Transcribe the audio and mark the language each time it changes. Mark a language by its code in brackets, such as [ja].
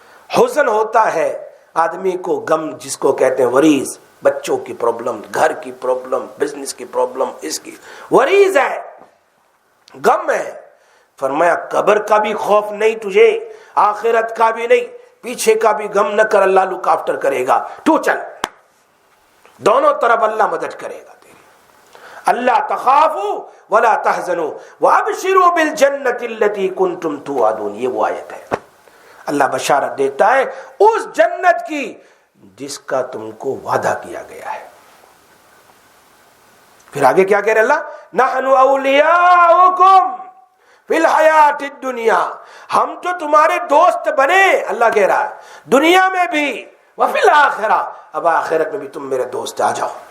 [ur] حزن ہوتا ہے آدمی کو, غم جس کو کہتے ہیں وریز, بچوں کی پرابلم, گھر کی پرابلم, بزنس کی پرابلم, اس کی وریز ہے, غم ہے. فرمایا قبر کا بھی خوف نہیں تجھے, آخرت کا بھی نہیں, پیچھے کا بھی غم نہ کر, اللہ [en] look after [ur] کرے گا, تو چل, دونوں طرف اللہ مدد کرے گا تیری. [ar] اللہ تخافوا ولا تحزنوا وابشروا بالجنۃ التي كنتم توعدون. [ur] یہ وہ آیت ہے, اللہ بشارت دیتا ہے اس جنت کی جس کا تم کو وعدہ کیا گیا ہے. پھر آگے کیا کہہ رہے اللہ؟ [ar] نحن اولیاؤکم فی الحیات الدنیا, [ur] ہم تو تمہارے دوست بنے, اللہ کہہ رہا ہے, دنیا میں بھی, [ar] وفی الآخرہ, [ur] اب آخرت میں بھی تم میرے دوست, آ جاؤ.